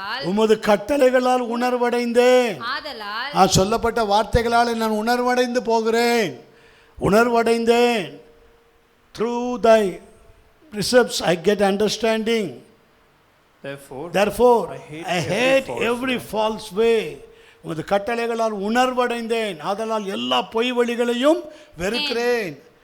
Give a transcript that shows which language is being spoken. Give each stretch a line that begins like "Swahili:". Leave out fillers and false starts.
Tamil: உமது கட்டளைகளால் உணர்வடைந்தேன். சொல்லப்பட்ட வார்த்தைகளால் நான் உணர்வடைந்து போகிறேன், உணர்வடைந்தேன்.
English: Through thy precepts I get understanding. Therefore I hate every false way.
Tamil: உமது கட்டளைகளால் உணர்வடைந்தேன், ஆதலால் எல்லா பொய் வழிகளையும் வெறுக்கிறேன்.